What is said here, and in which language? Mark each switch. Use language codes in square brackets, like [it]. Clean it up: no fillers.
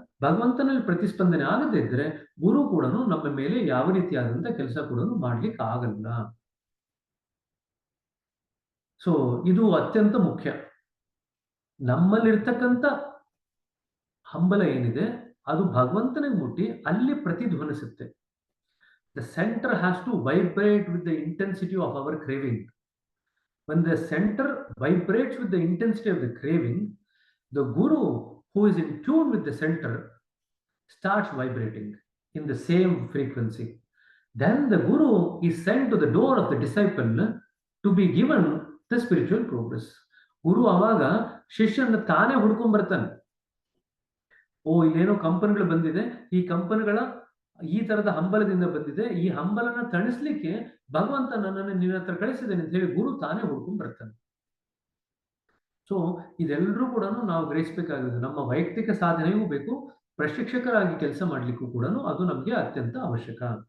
[kn] ಭಗವಂತನಲ್ಲಿ ಪ್ರತಿಸ್ಪಂದನೆ ಆಗದೇ ಇದ್ರೆ ಗುರು ಕೂಡ ನಮ್ಮ ಮೇಲೆ ಯಾವ ರೀತಿಯಾದಂತ ಕೆಲಸ ಕೂಡ ಮಾಡ್ಲಿಕ್ಕೆ ಆಗಲ್ಲ. ಸೊ ಇದು ಅತ್ಯಂತ ಮುಖ್ಯ. ನಮ್ಮಲ್ಲಿರ್ತಕ್ಕಂಥ ಹಂಬಲ ಏನಿದೆ ಅದು ಭಗವಂತನಿಗೆ ಮುಟ್ಟಿ ಅಲ್ಲಿ ಪ್ರತಿಧ್ವನಿಸುತ್ತೆ. [en] The center has to vibrate with the intensity of our craving. When the center vibrates with the intensity of the craving, the guru who is in tune with the center starts vibrating in the same frequency. Then the guru is sent to the door of the disciple to be given the spiritual progress. [kn] ಗುರು ಆವಾಗ ಶಿಷ್ಯನ ತಾನೇ ಹುಡ್ಕೊಂಡ್ ಬರ್ತಾನೆ. ಓ, ಇಲ್ಲೇನೋ ಕಂಪನಿಗಳು ಬಂದಿದೆ, ಈ ಕಂಪನಿಗಳ ಈ ತರದ ಹಂಬಲದಿಂದ ಬಂದಿದೆ, ಈ ಹಂಬಲನ ತಣಿಸ್ಲಿಕ್ಕೆ ಭಗವಂತ ನನ್ನನ್ನು ನಿನ್ನ ಹತ್ರ ಕಳಿಸಿದ್ದೇನೆ ಅಂತ ಹೇಳಿ ಗುರು ತಾನೇ ಹುಡ್ಕೊಂಡ್ ಬರ್ತಾನೆ. ಸೊ ಇದೆಲ್ಲರೂ ಕೂಡ ನಾವು ಗ್ರಹಿಸಬೇಕಾಗಿದೆ. ನಮ್ಮ ವೈಯಕ್ತಿಕ ಸಾಧನೆಗೂ ಬೇಕು, ಪ್ರಶಿಕ್ಷಕರಾಗಿ ಕೆಲಸ ಮಾಡ್ಲಿಕ್ಕೂ ಕೂಡ ಅದು ನಮಗೆ ಅತ್ಯಂತ ಅವಶ್ಯಕ.